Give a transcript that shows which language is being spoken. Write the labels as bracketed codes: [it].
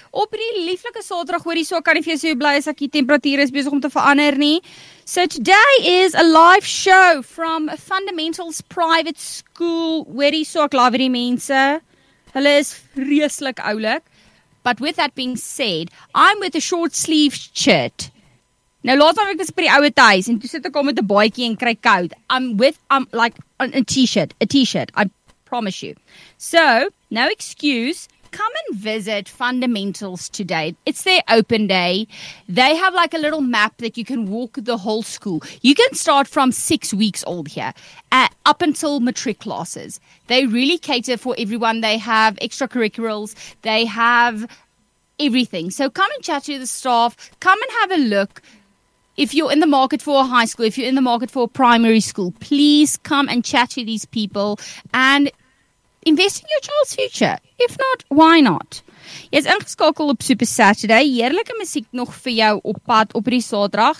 [af] Op die lieflike Saterdag, hoorie, so kan ek vir jou sê hoe bly is ek, die temperatuur is besig om te verander nie. [en] So today is a live show from Fundamentals Private School. [af] Hoorie, so ek love die mense. Hulle is vreeslik oulik. [en] But with that being said, I'm with a short sleeve shirt. [af] Nou laat my ek is by die ouwe thuis en toe sit ek al met 'n baadjie en kry koud. [en] I'm with a t-shirt, I promise you. So, no excuse, come and visit Fundamentals today. It's their open day. They have like a little map that you can walk the whole school. You can start from 6 weeks old here, up until matric classes. They really cater for everyone. They have extracurriculars. They have everything. So come and chat to the staff. Come and have a look. If you're in the market for a high school, if you're in the market for a primary school, please come and chat to these people and invest in your child's future. If not, why not? [af] Jy is ingeskakel op Super Saturday. Heerlike musiek nog vir jou op pad op die Saterdag.